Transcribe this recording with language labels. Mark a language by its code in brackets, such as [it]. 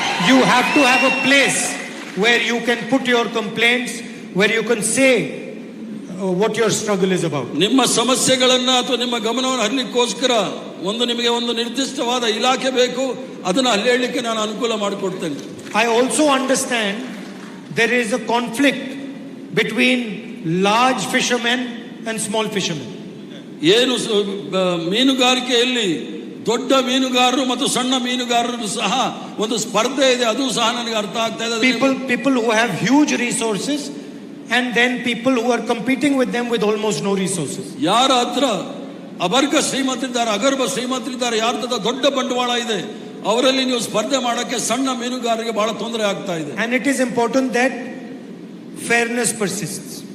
[en] You have to have a place where you can put your complaints, where you can say what your struggle is about. [kn] ನಿಮ್ಮ ಸಮಸ್ಯೆಗಳನ್ನ ಅಥವಾ ನಿಮ್ಮ ಗಮನವನ್ನು ಹರಿಲಿಕ್ಕೋಸ್ಕರ ನಿಮಗೆ ಒಂದು ನಿರ್ದಿಷ್ಟವಾದ ಇಲಾಖೆ ಬೇಕು, ಅದನ್ನ ಅಲ್ಲಿ ಹೇಳಲಿಕ್ಕೆ ನಾನು ಅನುಕೂಲ ಮಾಡಿಕೊಡ್ತೇನೆ. [en] I also understand there is a conflict between large fishermen and small fishermen. [kn] ಏನು ಮೀನುಗಾರಿಕೆಯಲ್ಲಿ ದೊಡ್ಡ ಮೀನುಗಾರರು ಮತ್ತು ಸಣ್ಣ ಮೀನುಗಾರರು ಸಹ ಒಂದು ಸ್ಪರ್ಧೆ ಇದೆ, ಅದು ಸಹ ನನಗೆ ಅರ್ಥ ಆಗ್ತಾ ಇದೆ. [en] People who have huge resources and then people who are competing with them with almost no resources. [kn] ಯಾರ ಹತ್ರ ಅಬರ್ಗ ಶ್ರೀಮಂತರಿದ್ದಾರೆ, ಅಗರ್ಭ ಶ್ರೀಮಂತರಿದ್ದಾರೆ, ಯಾರ ಹತ್ರ ದೊಡ್ಡ ಬಂಡವಾಳ ಇದೆ, ಅವರಲ್ಲಿ ನೀವು ಸ್ಪರ್ಧೆ ಮಾಡಕ್ಕೆ ಸಣ್ಣ ಮೀನುಗಾರರಿಗೆ ಬಹಳ ತೊಂದರೆ ಆಗ್ತಾ ಇದೆ. [en] And it is important that fairness persists.